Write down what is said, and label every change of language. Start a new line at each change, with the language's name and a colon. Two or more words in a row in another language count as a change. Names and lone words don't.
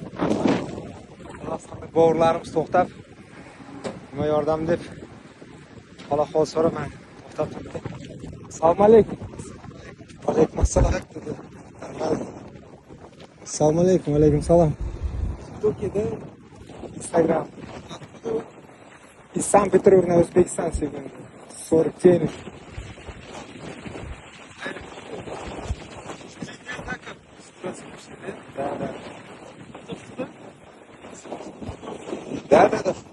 Uzbek: Aslında bo'g'irlarimiz to'xtab, nima yordam deb xola hol so'ramay to'xtab turibdi. Assalomu alaykum. Alaykum assalom dedi. Assalomu alaykum. Alaykum salom. TikTok'da Instagram.
Russian: Из Санкт-Петербурга на Узбекистан сегодня. 40 теней. Да.